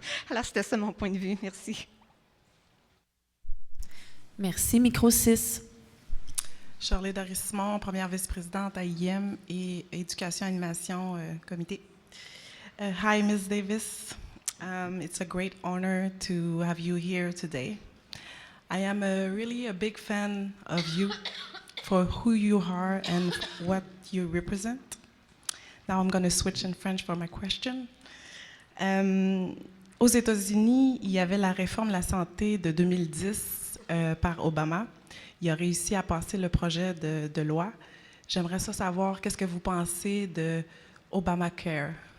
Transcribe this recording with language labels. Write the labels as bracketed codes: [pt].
[fr] Alors, c'était ça mon point de vue. Merci. Merci. Micro 6. Charlotte Darissimon, première vice-présidente à IM et éducation et animation comité. [en] Hi, Ms. Davis. It's a great honor to have you here today. I am really a big fan of you for who you are and what you represent. Now I'm going to switch in French for my question. [fr] Aux États-Unis, il y avait la réforme de la santé de 2010 par Obama. Il a réussi à passer le projet de loi. J'aimerais savoir qu'est-ce que vous pensez de Obamacare.